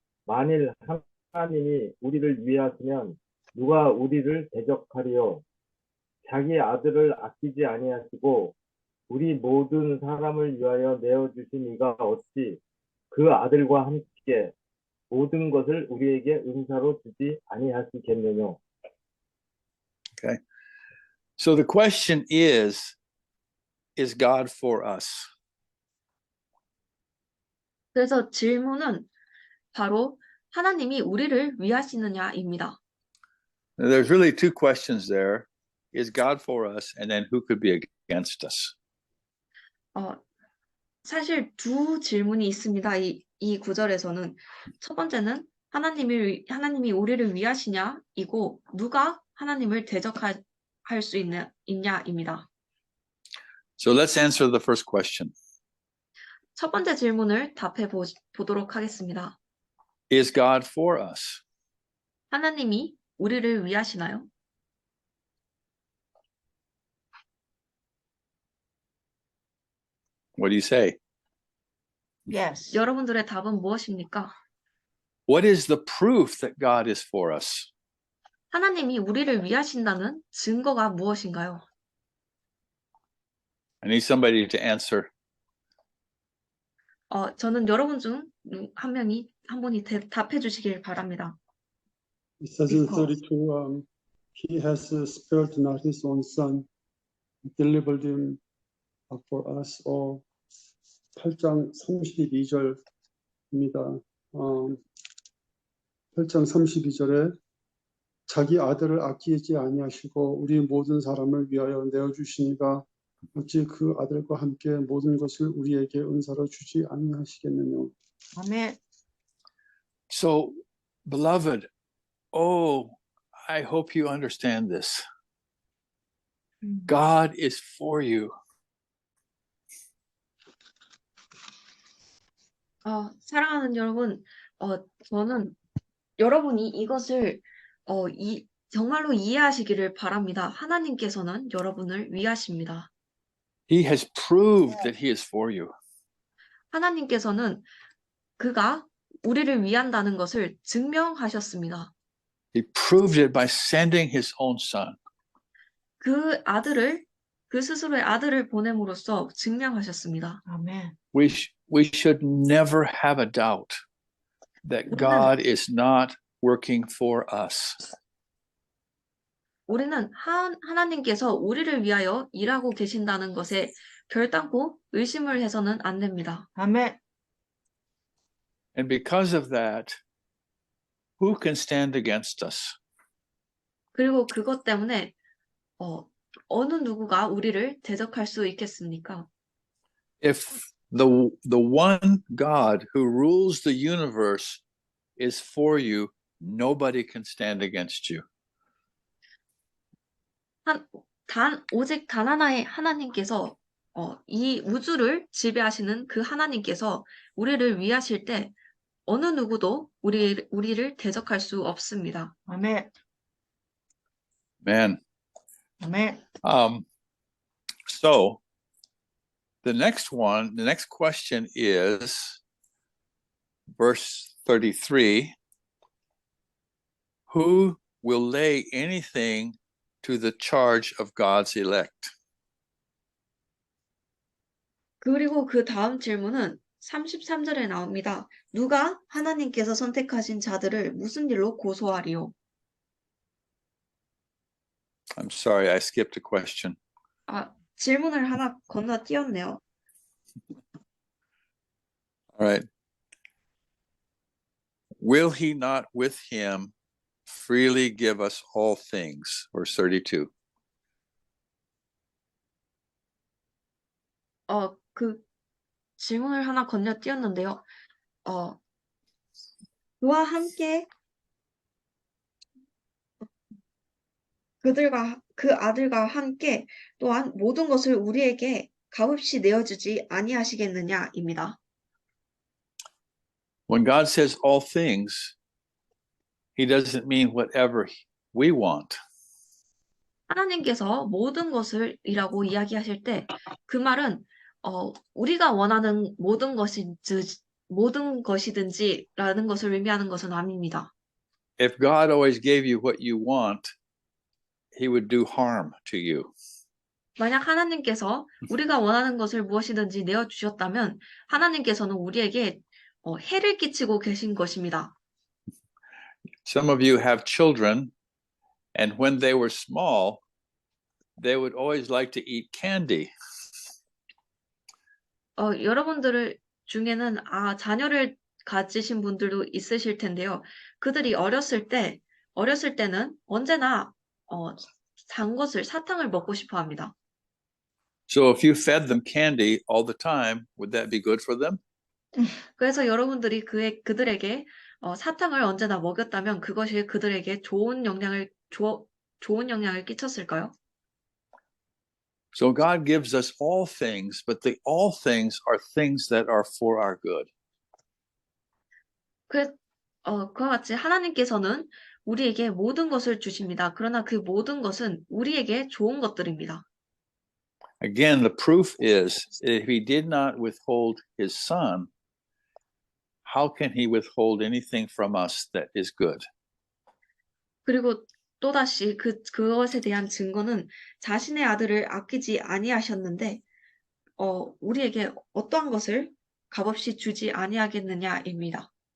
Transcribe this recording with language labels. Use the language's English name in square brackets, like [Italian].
[Korean] 만일 하나님이 우리를 위하시면 누가 우리를 대적하리요? 자기 아들을 아끼지 아니하시고 우리 모든 사람을 위하여 내어주신 이가 어찌 그 아들과 함께 모든 것을 우리에게 은사로 주지 아니하시겠느냐? [English] Okay. So the question is God for us? [Korean] 그래서 질문은 바로 하나님이 우리를 위하시느냐입니다. [English] There's really 2 questions there. Is God for us? And then who could be against us? [Korean] 사실 두 질문이 있습니다. 이 구절에서는 첫 번째는 하나님이 우리를 위하시냐이고 누가 하나님을 대적할 수 있냐입니다. [English] So let's answer the first question. [Korean] 첫 번째 질문을 답해 보도록 하겠습니다. [English] Is God for us? [Korean] 하나님이 우리를 위하시나요? [English] What do you say? Yes. [Korean] 여러분들의 답은 무엇입니까? [English] What is the proof that God is for us? [Korean] 하나님이 우리를 위하신다는 증거가 무엇인가요? [English] I need somebody to answer. [Korean] 저는 여러분 중 한 분이 답해 주시길 바랍니다. [English] It says in Because- 32, he has spared not his own son, delivered him for us. [Korean] 8장 32절입니다. 8장 32절에 자기 아들을 아끼지 아니하시고 우리 모든 사람을 위하여 내어주시니가 어찌 그 아들과 함께 모든 것을 우리에게 은사로 주지 아니하시겠느냐. 아멘. [English] So, beloved, I hope you understand this. God is for you. [Korean] 사랑하는 여러분, 저는 여러분이 이것을 정말로 이해하시기를 바랍니다. 하나님께서는 여러분을 위하십니다. [English] He has proved that he is for you. [Korean] 하나님께서는 그가 우리를 위한다는 것을 증명하셨습니다. [English] He proved it by sending his own son. [Korean] 그 스스로의 아들을 보냄으로써 증명하셨습니다. 아멘. [English] We should never have a doubt that God is not working for us. [Korean] 우리는 하나님께서 우리를 위하여 일하고 계신다는 것에 결단코 의심을 해서는 안 됩니다. 아멘. [English] And because of that, who can stand against us? [Korean] 그리고 그것 때문에 어느 누구가 우리를 대적할 수 있겠습니까? [English] If the one God who rules the universe is for you, nobody can stand against you. [Korean] 오직 단 하나의 하나님께서 이 우주를 지배하시는 그 하나님께서 우리를 위하실 때 어느 누구도 우리를 대적할 수 없습니다. 아멘. [English] Man. [Korean] 아멘. [English] So the next question is verse 33. Who will lay anything to the charge of God's elect? [Korean] 그리고 그 다음 질문은 33절에 나옵니다. 누가 하나님께서 선택하신 자들을 무슨 일로 고소하리요? [English] I'm sorry, I skipped a question. [Korean] 질문을 하나 건너뛰었네요. [English] All right. Will he not with him freely give us all things? Verse 32. [Korean] 그 질문을 하나 건너뛰었는데요. 그와 함께 그 아들과 함께 또한 모든 것을 우리에게 값없이 내어주지 아니하시겠느냐입니다. [English] When God says all things, he doesn't mean whatever we want. [Korean] 하나님께서 모든 것을이라고 이야기하실 때 그 말은 우리가 원하는 모든 것이든지라는 것을 의미하는 것은 아닙니다. [English] If God always gave you what you want, he would do harm to you. [Korean] 만약 하나님께서 우리가 원하는 것을 무엇이든지 내어주셨다면 하나님께서는 우리에게 해를 끼치고 계신 것입니다. [English] Some of you have children, and when they were small, they would always like to eat candy. [Korean] 여러분들 중에는 자녀를 가지신 분들도 있으실 텐데요. 그들이 어렸을 때는 언제나 사탕을 먹고 싶어 합니다. [English] So if you fed them candy all the time, would that be good for them? [Korean] 그래서 여러분들이 그들에게 사탕을 언제나 먹였다면 그것이 그들에게 좋은 영향을 끼쳤을까요? [English] So God gives us all things, but the all things are things that are for our good. [Korean] 그와 같이 하나님께서는 우리에게 모든 것을 주십니다. 그러나 그 모든 것은 우리에게 좋은 것들입니다. [English] Again, the proof is if he did not withhold his son, how can he withhold anything from us that is good? [Korean] 그리고 또다시 그것에 대한 증거는 자신의 아들을 아끼지 아니하셨는데 우리에게 어떠한 것을 값없이 주지 아니하겠느냐입니다.